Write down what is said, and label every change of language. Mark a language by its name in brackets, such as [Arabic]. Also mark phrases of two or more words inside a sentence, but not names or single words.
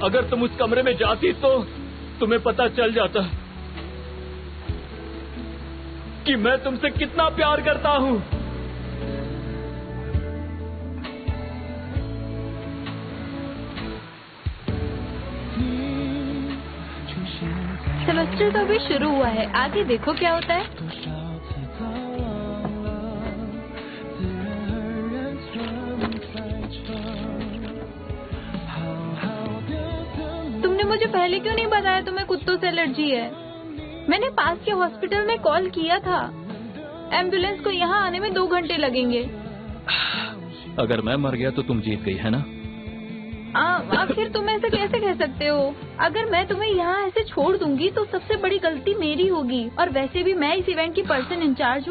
[Hindi] अगर तुम उस कमरे में जाती तो तुम्हें पता चल जाता कि मैं तुमसे कितना प्यार करता हूँ। सेमेस्टर तो अभी शुरू हुआ है, आगे देखो क्या होता है। [Chinese] 多少次走忘了，自然而然存在着。好好的怎么 [Hindi] तुमने मुझे पहले क्यों नहीं बताया तुम्हें कुत्तों से एलर्जी है? मैंने पास के हॉस्पिटल में कॉल किया था। एम्बुलेंस को यहाँ आने में 2 घंटे लगेंगे। अगर मैं मर गया तो तुम जीत गई, है ना? आखिर तुम ऐसे कैसे कह सकते हो? अगर मैं तुम्हें यहाँ ऐसे छोड़ दूंगी तो सबसे बड़ी गलती मेरी होगी, और वैसे भी मैं इस इवेंट की [English] person in-charge [Hindi] हूँ।